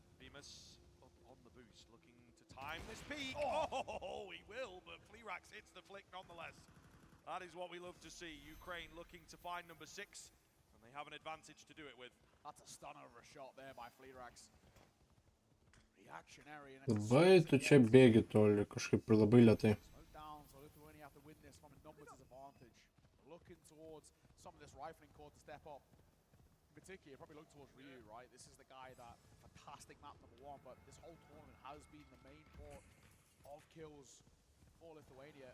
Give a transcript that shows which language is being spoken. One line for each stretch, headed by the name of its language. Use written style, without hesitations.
English: Bemis up on the boost, looking to time this peak. Oh, he will, but Flirax hits the flick nonetheless. That is what we love to see. Ukraine looking to find number 6, and they have an advantage to do it with. That's a stunner of a shot there by Flirax. Reactionary.
Lithuanian: Labai tu čia bėgi toli, kažkaip ir labai lėtai.
English: Smoke down, so Lithuania have to win this from a numbers advantage. Looking towards some of this rifling core to step up. In particular, probably look towards Ryu, right? This is the guy that fantastic map #1, but this whole tournament has been the main port of kills for Lithuania.